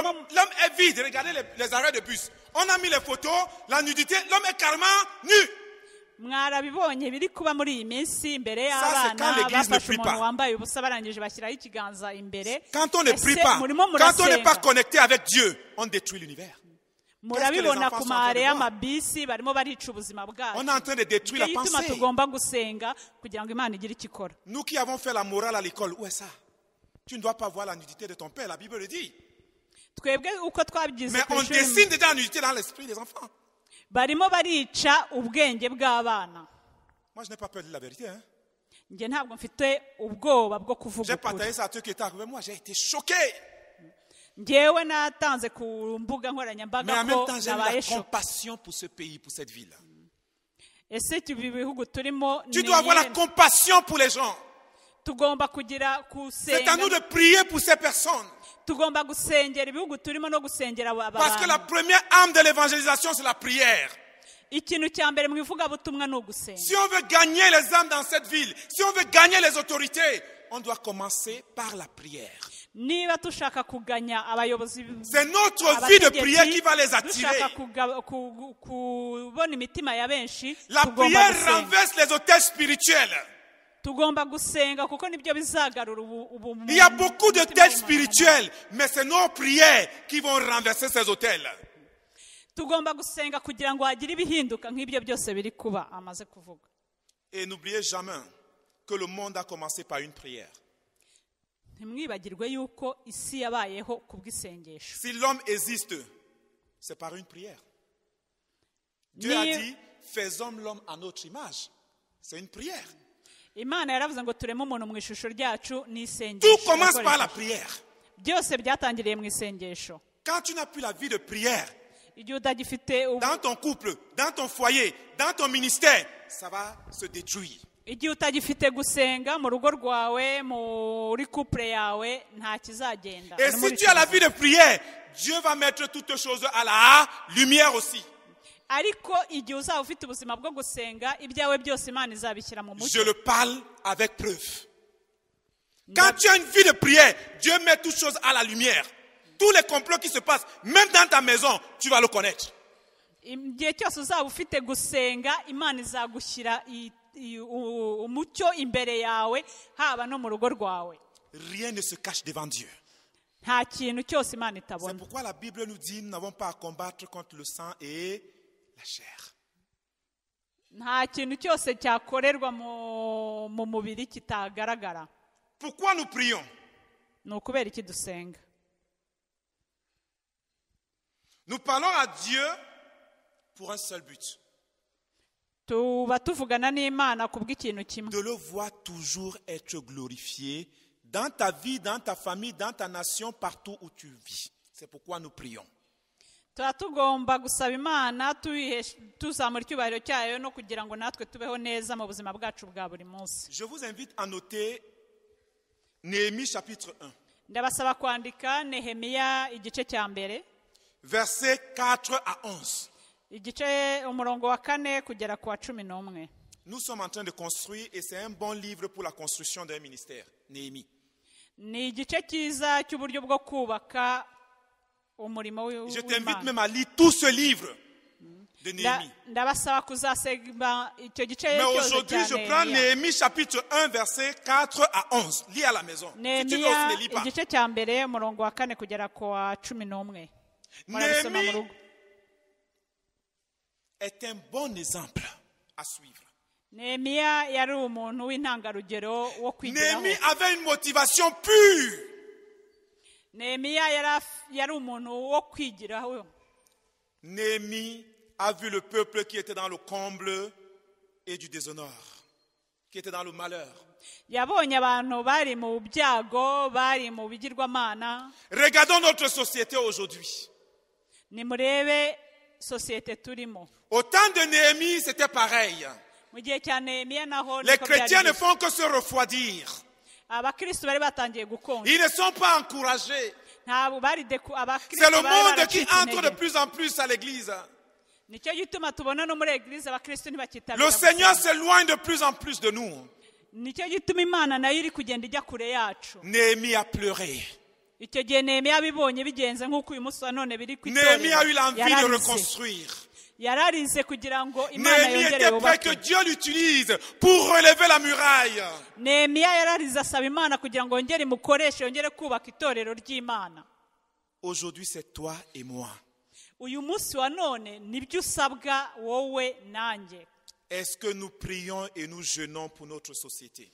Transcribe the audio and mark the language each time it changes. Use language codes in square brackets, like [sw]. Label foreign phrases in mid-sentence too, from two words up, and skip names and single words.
[fr] L'homme est vide. Regardez les arrêts de bus. On a mis les photos, la nudité. L'homme est carrément nu. [rw] Mwarabibonye biri kuba muri iyi minsi imbere [fr] Ça, c'est quand [rw] y'abana [fr] l'église ne [rw] bafashe [fr] prie [rw] umuntu [fr] pas. [rw] wambaye ubusa barangije bashyiraho ikiganza imbere. [fr] Quand on ne [rw] Ese [fr] prie pas, [rw] murimo [fr] quand on n'est pas [rw] murasenga. [fr] connecté avec Dieu, on détruit l'univers. [rw] Murabibona [fr] enfants [rw] ku [fr] sont en train de [rw] mahare [fr] voir? [rw] y'amabisi barimo barica ubuzima [fr] On [rw] bwacu. [fr] est en train de détruire [rw] Nicyo [fr] la [rw] gituma [fr] pensée. [rw] tugomba gusenga kugira ngo Imana igire icyo ikora. [fr] Nous qui avons fait la morale à l'école, où est ça? Tu ne dois pas voir la nudité de ton père, la Bible le dit. [rw] Twebwe uko twabigize [fr] Mais [rw] ku [fr] on [rw] ishuri [fr] dessine déjà la nudité dans l'esprit des enfants. [rw] barimo barica ubwenge bw'abana. [fr] Moi, je n'ai pas peur de dire la vérité. Hein. [rw] Njye ntabwo mfite ubwoba bwo kuvuga [fr] J'ai [rw] ukuri. [fr] partagé ça à ceux qui étaient avec moi. J'ai été choqué. [rw] Njyewe natanze ku mbuga [fr] Mais [rw] nkoranyambaga [fr] en même [rw] ko [fr] temps, j'ai eu [rw] nabaye [fr] la [rw] shock. [fr] compassion pour ce pays, pour cette ville. [rw] Ese ibi bihugu turimo [fr] Tu [rw] ni [fr] dois avoir la [rw] iyihe? [fr] compassion pour les gens. [rw] Tugomba kugira [fr] C'est à nous [rw] gusenga [fr] de prier pour ces personnes. [rw] tugomba gusengera ibihugu turimo no gusengera [fr] Parce que la [rw] abantu. [fr] première arme de l'évangélisation, c'est la prière. [rw] Ikintu cya mbere mu ivugabutumwa ni ugusenga. [fr] Si on veut gagner les âmes dans cette ville, si on veut gagner les autorités, on doit commencer par la prière. [rw] Niba tushaka kuganya abayobozi [fr] C'est notre vie de prière qui va les [rw] dushaka [fr] attirer. [rw] kubona imitima ya benshi [fr] La [rw] tugomba [fr] prière [rw] gusenga. [fr] renverse les hôtels spirituels. [rw] Tugomba gusenga kuko nibyo bizagarura [fr] Il y a beaucoup d'hôtels spirituels, mais c'est nos prières qui vont renverser ces hôtels. [rw] tugomba gusenga kugira ngo hagire ibihinduka nk'ibyo byose biri kuba amaze kuvuga. [fr] Et n'oubliez jamais que le monde a commencé par une prière. [rw] Ntimwibagirwe yuko isi yabayeho kubw'isengesho. [fr] Si l'homme existe, c'est par une prière. Dieu a dit, faisons l'homme à notre image. C'est une prière. [rw] Imana yaravuze ngo tureme umuntu mu ishusho ryacu [fr] Tout [rw] n'isengesho. [fr] commence par la prière. [rw] Byose byatangiriye mu isengesho. [fr] Quand tu n'as plus la vie de prière, [rw] Igihe utagifite [fr] dans ton couple, dans ton foyer, dans ton ministère, ça va se détruire. [rw] igihe utagifite gusenga mu rugo rwawe muri couple yawe nta kizagenda. [fr] Et si tu as la vie de prière, Dieu va mettre toutes choses à la lumière aussi. [rw] Ariko igihe uzaba ufite ubuzima bwo gusenga ibyawe byose Imana izabishyira mu [fr] Je [rw] mucyo. [fr] le parle avec preuve. Quand tu as une vie de prière, Dieu met toutes choses à la lumière. Tous les complots qui se passent, même dans ta maison, tu vas le connaître. [rw] Igihe cyose uzaba ufite gusenga Imana izagushyira umucyo imbere yawe haba no mu rugo rwawe. [fr] Rien ne se cache devant Dieu. [rw] Nta kintu cyose Imana [fr] C'est [rw] itabona. [fr] pourquoi la Bible nous dit nous n'avons pas à combattre contre le sang et la chair. [rw] Nta kintu cyose cyakorerwa mu mubiri kitagaragara. [fr] Pourquoi nous prions? [rw] Ni ukubera iki dusenga. [fr] Nous parlons à Dieu pour un seul but. [rw] Tuba tuvugana n'Imana kubw'ikintu kimwe. [fr] De le voir toujours être glorifié dans ta vie, dans ta famille, dans ta nation, partout où tu vis. C'est pourquoi nous prions. [rw] tuba tugomba gusaba imana tuzamura icyubahiro cyayo no kugira ngo natwe tubeho neza mu buzima bwacu bwa buri munsi. [fr] Je vous invite à noter Néhémie chapitre 1. [rw] Ndabasaba kwandika Nehemiya igice cya mbere, [fr] Versets 4 à 11. [rw] igice umurongo wa 4 kugera ku wa 11. [fr] Nous sommes en train de construire et c'est un bon livre pour la construction d'un ministère. Néhémie. [rw] Ni igice cyiza cy'uburyo bwo kubaka umurimo [fr] Je t'invite [rw] w'Imana. [fr] même à lire tout ce livre de Néhémie. [rw] Ndabasaba kuzasega icyo gice [fr] Mais [rw] cyose [fr] aujourd'hui, je [rw] cya [fr] prends [rw] Nehemiya. [fr] Néhémie chapitre 1, versets 4 à 11. Lis à la maison. Si tu veux aussi, [rw] Nehemiya [fr] ne lis pas. [rw] igice cya mbere umurongo wa 4 kugera ku wa 11. Murabisoma mu rugo. [fr] Néhémie est un bon exemple à suivre. [rw] Nehemiya yari umuntu w'intangarugero wo kwigiraho. [fr] Néhémie avait une motivation pure. [rw] Nehemiya yari umuntu wo kwigiraho. [fr] Néhémie a vu le peuple qui était dans le comble et du déshonneur, qui était dans le malheur. [rw] Yabonye abantu bari mu byago, bari mu bigirwamana. [fr] Regardons notre société aujourd'hui. [rw] Nimurebe sosiyete turimo. [fr] Au temps de Néhémie, c'était pareil. [rw] Mu gihe cya Nehemiya naho [fr] Les [rw] niko byari [fr] chrétiens ne [rw] bimeze. [fr] font que se refroidir. [rw] Abakristo bari batangiye gukonja. [fr] Ils ne sont pas encouragés. [rw] Ntabwo bari abakristo [fr] C'est le [rw] bari [fr] monde qui [rw] baracitse [fr] entre de [rw] intege. [fr] plus en plus à l'église. [rw] Nicyo gituma tubona no muri eglise abakristo [fr] Le [rw] ntibakitabira. [fr] Seigneur s'éloigne de plus en plus de nous. [rw] Nicyo gituma Imana nayo iri kugenda ijya kure yacu. [fr] Néhémie a pleuré. [rw] Icyo gihe Nehemiya abibonye bigenze nk'uko uyu munsi wa none biri ku [fr] Néhémie a eu [rw] itorero. [fr] l'envie de reconstruire. [rw] Yararize kugira ngo Imana [fr] Néhémie [rw] yongere [fr] était prêt que [rw] yubake. [fr] Dieu l'utilise pour relever la muraille. [rw] Nehemiya yararize asaba Imana kugira ngo yongere imukoreshe yongere kubaka itorero ry'Imana. [fr] Aujourd'hui, c'est toi et moi. [rw] Uyu munsi wa none nibyo usabwa wowe nanjye. [fr] Est-ce que nous prions et nous jeûnons pour notre société?